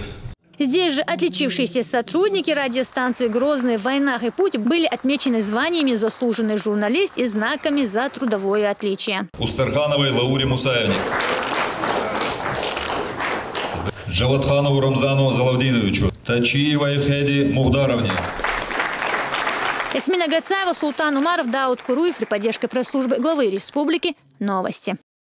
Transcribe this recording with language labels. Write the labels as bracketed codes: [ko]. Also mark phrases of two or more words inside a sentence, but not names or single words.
[ru] Здесь же отличившиеся сотрудники радиостанции «Грозный», «Войнах» и «Путь» были отмечены званиями «Заслуженный журналист» и знаками за трудовое отличие. Устархановой Лауре Мусаевне. Жалатханову Рамзану Залавдиновичу, Тачиевой Хеди Мухдаровне. Ясмина Гацаева, Султан Умаров, Дауд Куруев при поддержке пресс-службы главы республики. Новости.